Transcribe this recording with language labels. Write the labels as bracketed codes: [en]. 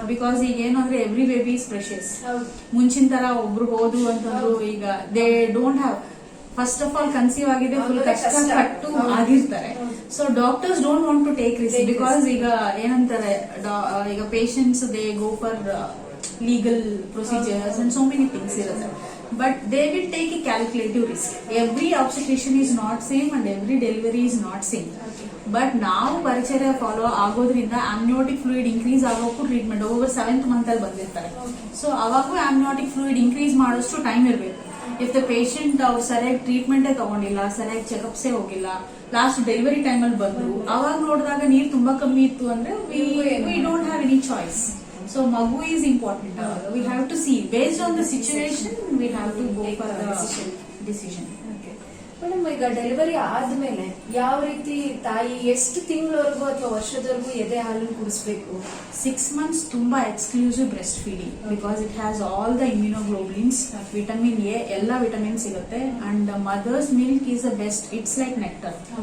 [kn] Because ಈಗ ಏನು ಅಂದ್ರೆ [en] Every baby is precious. [kn] ಮುಂಚಿನ ತರ ಒಬ್ರು ಹೋದ್ರು ಅಂತಂದ್ರು ಈಗ [en] they don't have, first of all [kn] conceive ಆಗಿದೆ, ಫುಲ್ ಕಷ್ಟಪಟ್ಟು ಆಗಿರ್ತಾರೆ. [en] so doctors don't want to take risk, because [kn] ಈಗ ಏನಂತಾರೆ, ಈಗ [en] Patients they go for legal procedures and so many things ಇರುತ್ತೆ. But they will take a calculative risk. Every obstetrician is not same and every delivery is not same. [kn] But ನಾವು ಪರಿಚರ್ಯ follow ಆಗೋದ್ರಿಂದ amniotic fluid increase ಆಗೋಕ್ಕೂ treatment over 7th month ಅಲ್ಲಿ ಬಂದಿರ್ತಾರೆ. So ಅವಾಗೂ amniotic fluid increase ಮಾಡೋಷ್ಟು time ಇರಬೇಕು. [en] if the patient [kn] ಅವ್ರು ಸರಿಯಾಗಿ ಟ್ರೀಟ್ಮೆಂಟೇ ತಗೊಂಡಿಲ್ಲ, ಸರಿಯಾಗಿ ಚೆಕಪ್ಸೇ ಹೋಗಿಲ್ಲ, ಲಾಸ್ಟ್ ಡೆಲಿವರಿ ಟೈಮ್ ಅಲ್ಲಿ ಬಂದ್ರು, ಅವಾಗ ನೋಡಿದಾಗ ನೀರು ತುಂಬಾ ಕಮ್ಮಿ ಇತ್ತು ಅಂದ್ರೆ [en] We don't have any choice. So magu is important. We have to see based on the situation. We have to go for the decision. [kn] Madam, ಈಗ ಡೆಲಿವರಿ ಆದ್ಮೇಲೆ ಯಾವ ರೀತಿ ತಾಯಿ ಎಷ್ಟು ತಿಂಗಳವರೆಗೂ ಅಥವಾ ವರ್ಷದವರೆಗೂ ಎದೆ ಹಾಲನ್ನು ಕುಡಿಸ್ಬೇಕು? [en] 6 months ತುಂಬಾ exclusive breast feeding, because it has all the immunoglobulins, vitamin A [kn] ಎಲ್ಲ ವಿಟಮಿನ್ ಸಿಗುತ್ತೆ, [en] And mother's milk is the best, it's like nectar.